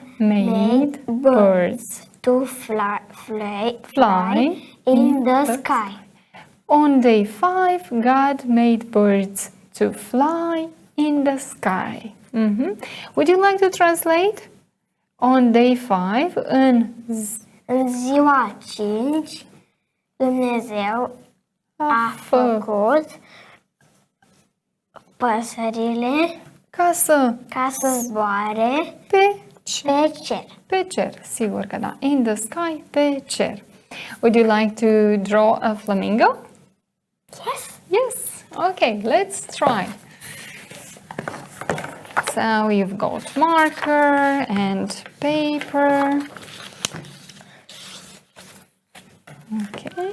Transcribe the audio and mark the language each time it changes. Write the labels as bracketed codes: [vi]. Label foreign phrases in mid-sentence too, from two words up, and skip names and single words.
[en] made birds to fly in in the sky. On day 5, God made birds to fly in the sky. Would you like to translate? On day 5, [ro] În ziua 5, Dumnezeu a făcut păsările ca să zboare pe cer. Pe cer, sigur că da. [en] In the sky, [ro] pe cer. [en] Would you like to draw a flamingo? Yes. Yes. Okay, let's try. So you've got marker and paper. Okay.